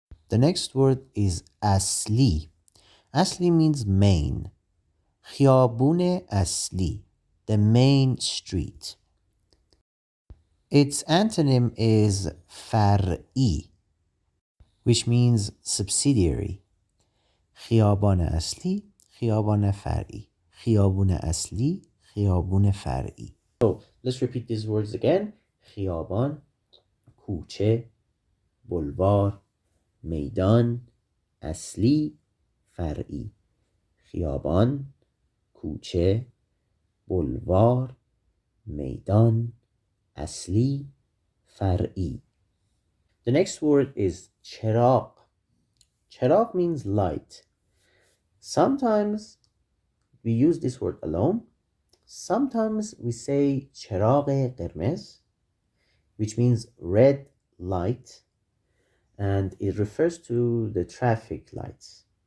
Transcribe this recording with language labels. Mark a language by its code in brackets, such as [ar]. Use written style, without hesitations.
[en] The next word is asli. Asli means main. [fa] خیابون asli, [en] the main street. Its antonym is far'i, which means subsidiary. [fa] خیابان اصلی، خیابان فرعی. خیابون اصلی، خیابون فرعی. [en] So let's repeat these words again. [fa] خیابان، کوچه، بلوار، میدان، اصلی، فرعی. خیابان، کوچه، بلوار، میدان، اصلی، فرعی. [en] The next word is چراغ. چراغ means light. Sometimes we use this word alone. Sometimes we say [fa] چراغ قرمز, [en] which means red light, and it refers to the traffic lights.